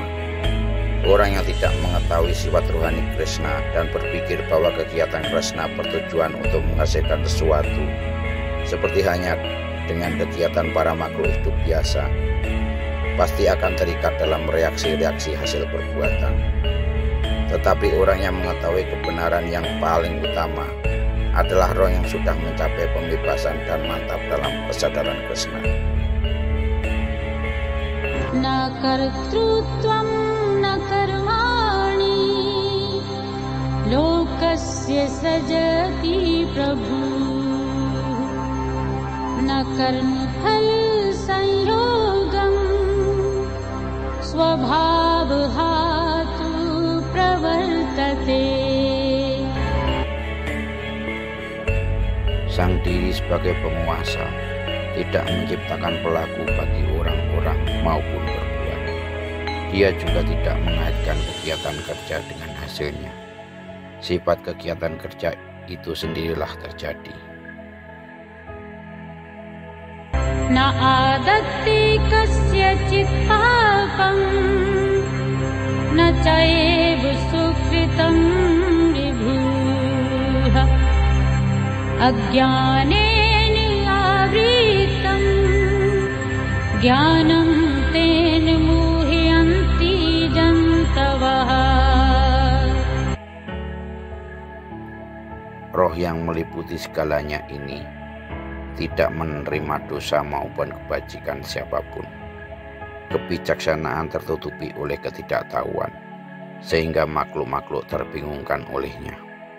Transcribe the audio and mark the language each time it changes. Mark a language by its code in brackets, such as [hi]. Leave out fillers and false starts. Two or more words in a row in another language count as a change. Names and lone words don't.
[id] Orang yang tidak mengetahui sifat rohani Krishna dan berpikir bahwa kegiatan Krishna bertujuan untuk menghasilkan sesuatu, seperti hanya dengan kegiatan para makhluk hidup biasa, pasti akan terikat dalam reaksi-reaksi hasil perbuatan. Tetapi orang yang mengetahui kebenaran yang paling utama adalah roh yang sudah mencapai pembebasan dan mantap dalam kesadaran Krishna. [sa] न कर्तृत्वं न कर्माणि लोकस्य सृजति प्रभुः न कर्मफल संयोगं स्वभावस्तु प्रवर्तते. [id] Sang diri sebagai penguasa tidak menciptakan pelaku bagi orang-orang maupun berbuat. Dia juga tidak mengaitkan kegiatan kerja dengan hasilnya. Sifat kegiatan kerja itu sendirilah terjadi. [sa] न आदत्ते कस्यचित् पापं न चैव सुकृतं विभुः अज्ञानेन आवृतं ज्ञानं तेन मुह्यन्ति जन्तवः. [id] Roh yang meliputi segalanya ini tidak menerima dosa maupun kebajikan siapapun. Kebijaksanaan tertutupi oleh ketidaktahuan, sehingga makhluk-makhluk terbingungkan olehnya.